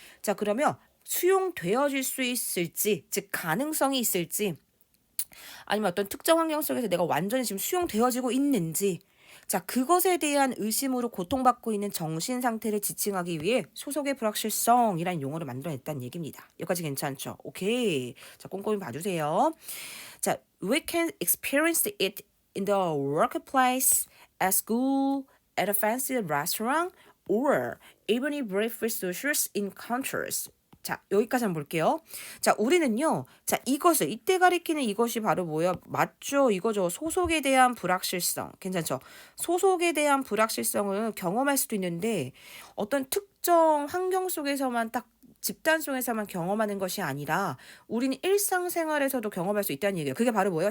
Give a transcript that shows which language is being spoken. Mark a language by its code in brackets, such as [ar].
[ko] 자, 그러면 수용되어질 수 있을지, 즉 가능성이 있을지, 아니면 어떤 특정 환경 속에서 내가 완전히 지금 수용되어지고 있는지, 자, 그것에 대한 의심으로 고통받고 있는 정신 상태를 지칭하기 위해 소속의 불확실성이라는 용어를 만들어냈다는 얘기입니다. 여기까지 괜찮죠? 오케이. 자, 꼼꼼히 봐주세요. [en] 자, we can experience it in the workplace, at school, at a fancy restaurant, or even in brief social encounters. [ko] 자, 여기까지 한번 볼게요. 자, 우리는요. 자, 이것을 이때 가리키는 이것이 바로 뭐야? 맞죠? 이거죠. 소속에 대한 불확실성. 괜찮죠? 소속에 대한 불확실성을 경험할 수도 있는데 어떤 특정 환경 속에서만 딱 집단 속에서만 경험하는 것이 아니라 우리는 일상생활에서도 경험할 수 있다는 얘기예요. 그게 바로 뭐예요?